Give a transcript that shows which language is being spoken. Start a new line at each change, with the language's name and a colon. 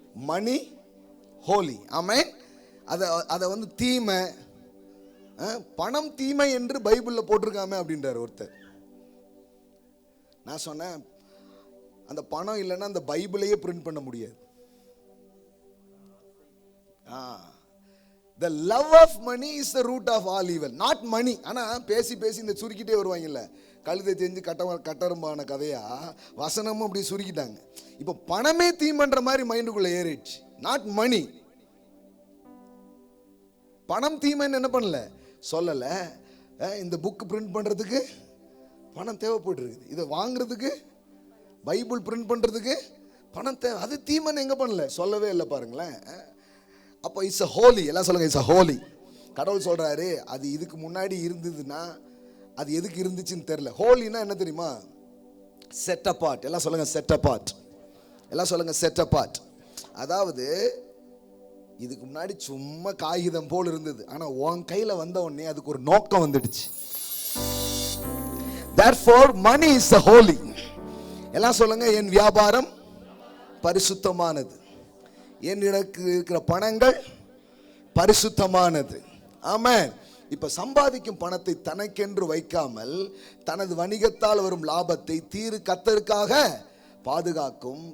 English: Money holy.
Tamil: ஆமென். அதை தீமை, பணம் தீமை என்று பைபிள்ல போட்டிருக்காமே அப்படின்றார் ஒருத்தர். நான் சொன்னேன், அந்த பணம் இல்லைன்னா அந்த பைபிளையே பிரிண்ட் பண்ண முடியாது.
English: The love of money is the root of all evil, not money.
Tamil: ஆனா பேசி பேசி இந்த சுருக்கிட்டே வருவாங்கல்ல, கழுதை தெரிஞ்சு கட்டரும்பான கதையா வசனமும் அப்படி சுருக்கிட்டாங்க. இப்போ பணமே தீமன்ற மாதிரி மைண்டுக்குள்ள ஏறிடுச்சு.
English: Not money.
Tamil: பணம் தீமைன்னு என்ன பண்ணல, சொல்லல. இந்த புக் பிரிண்ட் பண்றதுக்கு பணம் தேவைப்பட்டிருக்குது. இதை வாங்குறதுக்கு, பைபிள் பிரிண்ட் பண்றதுக்கு பணம் தேவை. அது தீமைன்னு எங்க பண்ணல, சொல்லவே இல்லை பாருங்களேன். அப்போ
English: It's a holy.
Tamil: எல்லாம் சொல்லுங்க, இட்ஸ் அ ஹோலி. கடவுள் சொல்றாரு, அது இதுக்கு முன்னாடி இருந்ததுன்னா அது எதுக்கு இருந்துச்சுன்னு தெரியல. ஹோலினா என்ன தெரியுமா?
English: Set apart.
Tamil: எல்லாம் சொல்லுங்க, செட் அபார்ட். எல்லாம் சொல்லுங்க,
English: Set apart.
Tamil: அதாவது இதுக்கு முன்னாடி சும்மா காகிதம் போல் இருந்தது, ஆனா உன் கையில வந்த உடனே அதுக்கு ஒரு நோக்கம் வந்துடுச்சு.
English: Therefore money is the holy.
Tamil: எல்லாம் சொல்லுங்க, என் வியாபாரம் பரிசுத்தமானது, என்னிடக்கு இருக்கிற பணங்கள் பரிசுத்தமானது. ஆமென். இப்ப சம்பாதிக்கும் பணத்தை தனக்கென்று வைக்காமல் தனது வணிகத்தால் வரும் லாபத்தை கர்த்தருக்காக பாதுகாக்கும்.